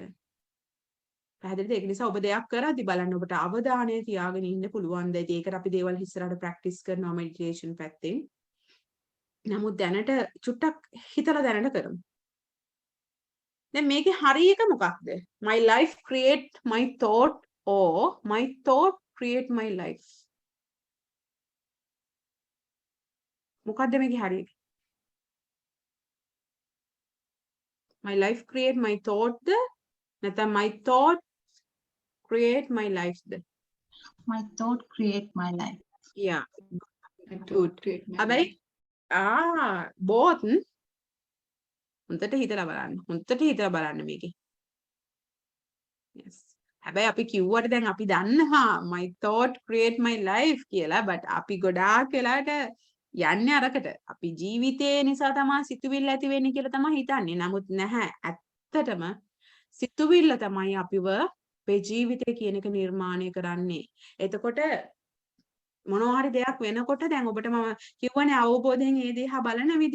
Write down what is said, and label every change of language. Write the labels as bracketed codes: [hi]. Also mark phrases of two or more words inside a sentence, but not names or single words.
[si] පැහැදිලිද? ඒක නිසා ඔබ දෙයක් කරද්දි බලන්න ඔබට අවධානය තියාගෙන ඉන්න පුළුවන්ද? ඒකට අපි දේවල් ඉස්සරහට ප්‍රැක්ටිස් කරනවා මෙඩිටේෂන් පැත්තෙන්. නමුත් දැනට චුට්ටක් හිතලා දැනට කරමු. දැන් මේකේ හරි එක මොකක්ද? [en] My life create my thought or my thought create my life. [si] මොකක්ද මේකේ හරි එක? [en] My life create my thought [si] ද නැත්නම් [en] my thought create my life ද? My thought create my life. Yeah, good. [si] හැබැයි both හොඳට හිතලා බලන්න මේකේ. Yes. හැබැයි අපි කිව්වට දැන් අපි දන්නවා [en] my thought create my life [si] කියලා but අපි ගොඩාක් වෙලාට යන්නේ අරකට. අපි ජීවිතේ නිසා තමයි සිතුවිල්ල ඇති වෙන්නේ කියලා තමයි හිතන්නේ. නමුත් නැහැ. ඇත්තටම සිතුවිල්ල තමයි අපිව අපේ ජීවිතේ කියන එක නිර්මාණය කරන්නේ. එතකොට මොනවා හරි දෙයක් වෙනකොට දැන් ඔබට මම කිව්වනේ අවබෝධයෙන් ඒ දිහා බලන විදිය.